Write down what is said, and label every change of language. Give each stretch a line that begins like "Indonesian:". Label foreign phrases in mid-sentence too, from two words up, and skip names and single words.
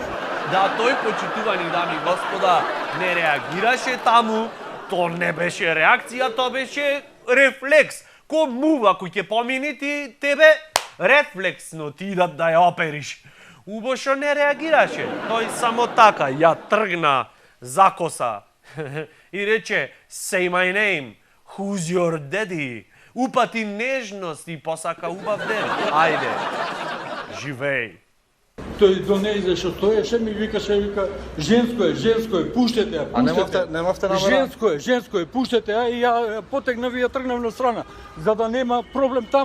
Macedonian: Да, тој, почитувани дами и господа, не реагираше таму, то не беше реакција, то беше рефлекс. Ко мува кој ќе помини ти, тебе рефлексно ти да ја опериш. Убошо не реагираше. Тој само така ја тргна закоса и рече
English: say my name, who's your daddy?
Macedonian: Упати нежност и посака убав ден. Ајде, живеј. Тој донејде што стоеше ми вика женско е, пуштете ја, А немавте намера? Женско е, пуштете ја и ја потегнав и ја тргнав на страна, за да нема проблем таму.